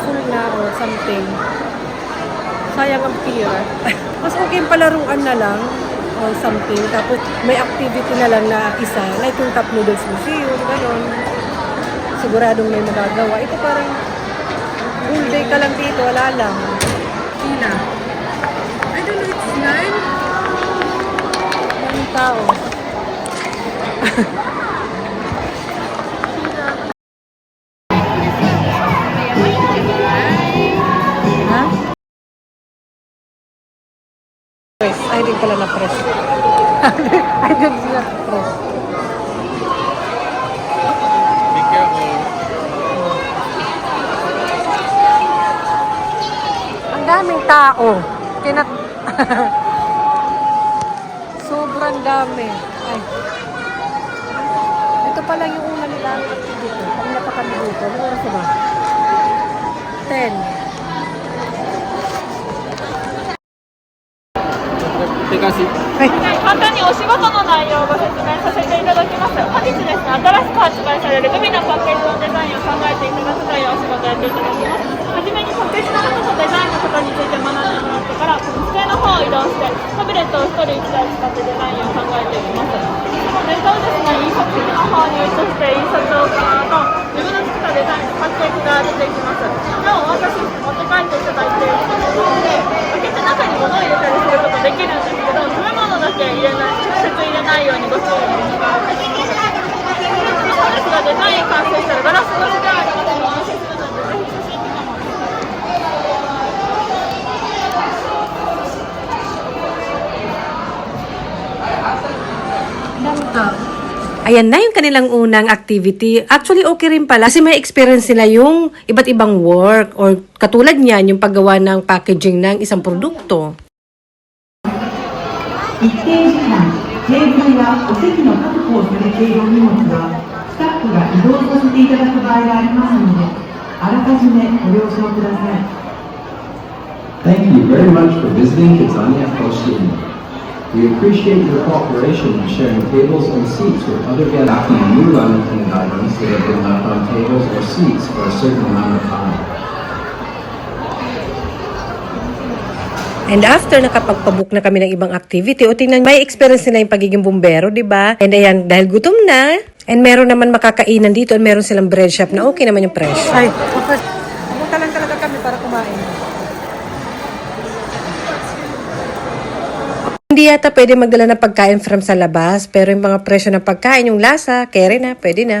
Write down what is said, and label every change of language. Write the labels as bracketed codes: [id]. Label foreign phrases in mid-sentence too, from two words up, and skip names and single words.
[tl] Full na [en] or something. [tl] Sayang ang pira. Mas okay yung palaruan na lang [en] or something. [tl] Tapos may activity na lang na isa. Like yung Cup Noodles Museum. Ganon. Siguradong may magagawa. Ito parang full day ka lang dito. Wala lang. Ina. [en] I don't know, it's 9. [tl] Daming tao. Ha? Press. Ay, din pala na press. Ay, din sila press. [en] Be careful. [tl] Ang daming tao. Sobrang dami. Ay. Ito pa lang yung una nila dito. Pag napakami dito. Ano oras ba? 10. Ay. [ja] 簡単にお仕事の内容をご説明させていただきます。本日ですね、新しく発売されるグミのパッケージのデザインを考えていただくというお仕事をやっていただきます。はじめにパッケージのこととデザインのことについて学んでもらってから、この机の方を移動して、タブレットを1人1台使ってデザインを考えていきます。そのデータをですね、印刷機の方に移して印刷を行うと、自分の作ったデザインのパッケージが出てきます。それをお渡し持って帰っていただいているので、開けて中に物を入れたりすることできるんですけど、食べ物だけ入れない、直接入れないようにご注意お願いします。そうですが、デザイン完成したらガラス越しでありますので、お見せするので、ぜひ写真とかも。 [tl] Ayan na yung kanilang unang activity. Actually, okay rin pala kasi may experience nila yung iba't ibang work or katulad niyan, yung paggawa ng packaging ng isang produkto. [ja] 一定時間、テーブルやお席の確保をされているお荷物は、スタッフが移動させていただく場合がありますので、あらかじめご了承ください。 [en] Thank you very much for visiting Kidzania Hoshino. We appreciate your cooperation in sharing tables and seats with other guests after new unintended items that have been left on tables or seats for a certain amount of time. And after [tl] nakapagpabook na kami ng ibang activity, o tingnan, may experience nila yung pagiging bumbero, di ba? And ayan, dahil gutom na, and meron naman makakainan dito, and meron silang [en] bread shop [tl] na okay naman yung presyo. Ay, pumunta lang talaga kami para kumain. Hindi yata pwede magdala ng pagkain from sa labas, pero yung mga presyo ng pagkain, yung lasa, kere na, pwede na.